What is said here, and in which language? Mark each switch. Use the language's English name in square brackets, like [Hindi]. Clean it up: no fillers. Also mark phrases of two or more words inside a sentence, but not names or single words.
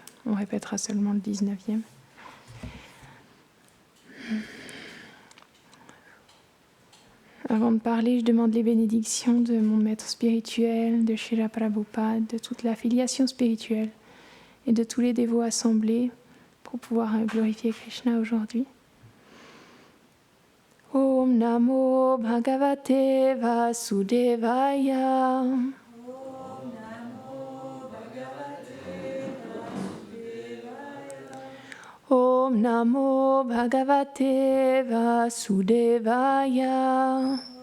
[French] On répétera seulement le 19e. Avant de parler, je demande les bénédictions de mon maître spirituel, de Srila Prabhupada, de toute la filiation spirituelle et de tous les dévots assemblés pour pouvoir glorifier Krishna aujourd'hui. [Sanskrit] ओम् नमो भगवते वासुदेवाय. ओम् नमो भगवते वासुदेवाय.